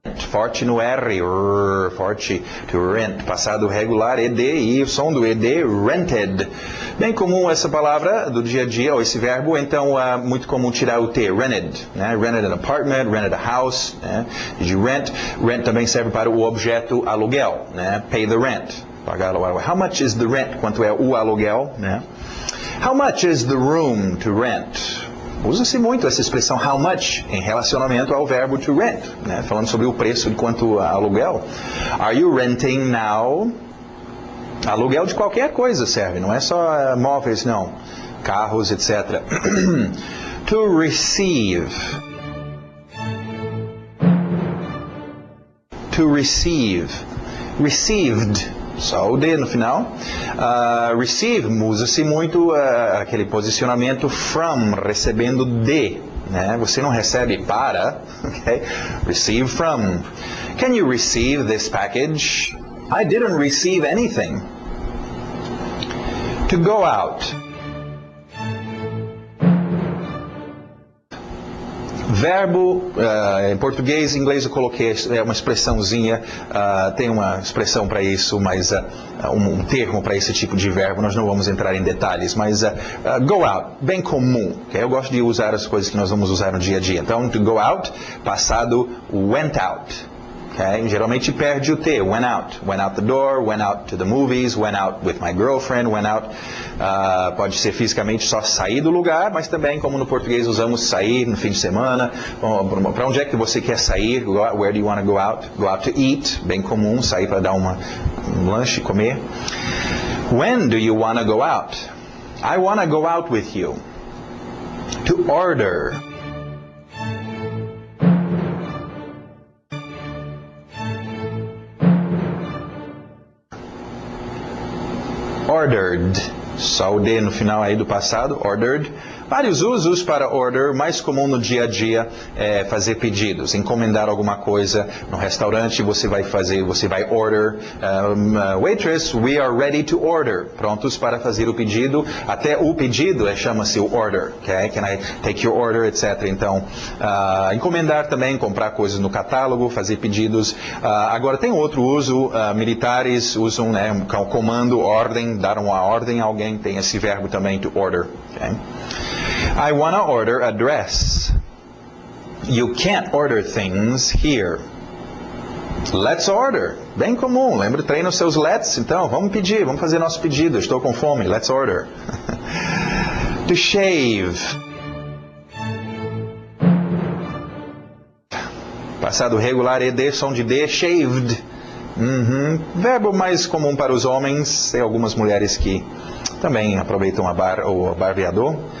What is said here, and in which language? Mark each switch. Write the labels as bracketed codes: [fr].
[pt] Forte no R, forte. To rent, passado regular, ed, e o som do ed, rented. Bem comum essa palavra do dia a dia, ou esse verbo, então muito comum tirar o T, rented. [en] Rented an apartment, rented a house. [pt] De rent. Rent também serve para o objeto aluguel. [en] Pay the rent. [pt] Pagar o aluguel. [en] How much is the rent? [pt] Quanto é o aluguel? [en] How much is the room to rent? [pt] Usa-se muito essa expressão how much em relacionamento ao verbo to rent, falando sobre o preço de quanto aluguel. [en] Are you renting now? [pt] Aluguel de qualquer coisa serve, não é só móveis, não. Carros, etc. To receive. To receive. Received. Só o D no final. Receive, usa-se muito aquele posicionamento from, recebendo de. Você não recebe para. Okay? Receive from. [en] Can you receive this package? I didn't receive anything. To go out. [pt] Verbo, em português, em inglês eu coloquei uma expressãozinha, tem uma expressão para isso, mas um termo para esse tipo de verbo, nós não vamos entrar em detalhes, mas go out, bem comum, okay? Eu gosto de usar as coisas que nós vamos usar no dia a dia. Então, to go out, passado, went out. Okay? Geralmente perde o T, [en] went out the door, went out to the movies, went out with my girlfriend, [pt] went out, pode ser fisicamente só sair do lugar, mas também, como no português usamos sair no fim de semana, para onde é que você quer sair, [en] where do you want to go out to eat, [pt] bem comum, sair para dar um lanche, comer. [en] When do you want to go out? I want to go out with you. To order. [pt] Ordered, só o D no final aí do passado, ordered. Vários usos para order, mais comum no dia a dia é fazer pedidos, encomendar alguma coisa no restaurante, você vai order, [en] waitress, we are ready to order, [pt] prontos para fazer o pedido, até o pedido chama-se o order, okay? [en] Can I take your order, etc. [pt] Então, encomendar também, comprar coisas no catálogo, fazer pedidos. Agora tem outro uso, militares usam, comando, ordem, dar uma ordem a alguém, tem esse verbo também, to order, okay? [en] I want to order a dress. You can't order things here. Let's order. [pt] bem comum. Lembra, treina os seus let's, então, vamos pedir, vamos fazer nosso pedido. Estou com fome, [en] let's order. To shave. [pt] Passado regular, ed, som de D, shaved. Verbo mais comum para os homens, tem algumas mulheres que também aproveitam o barbeador.